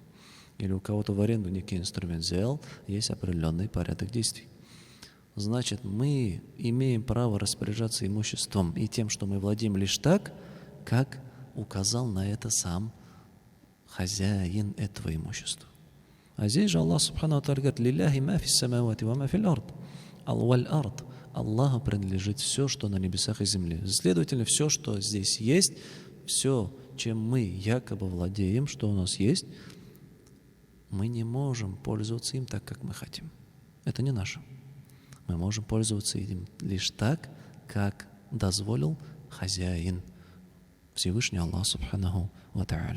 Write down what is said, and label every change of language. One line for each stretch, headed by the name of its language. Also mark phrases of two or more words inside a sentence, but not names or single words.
Russian: Или у кого-то в аренду некий инструмент взял, есть определенный порядок действий. Значит, мы имеем право распоряжаться имуществом и тем, что мы владеем, лишь так, как указал на это сам хозяин этого имущества. А здесь же
Arabic: الله سبحانه وتعالى говорит: «لله ما في السماوات وما في الأرض». Аль-валь ард.
Russian: Аллаху принадлежит все, что на небесах и земле. Следовательно, все, что здесь есть, все, чем мы якобы владеем, что у нас есть, мы не можем пользоваться им так, как мы хотим. Это не наше. Мы можем пользоваться им лишь так, как дозволил хозяин, Всевышний Аллах
Arabic: سبحانه وتعالى.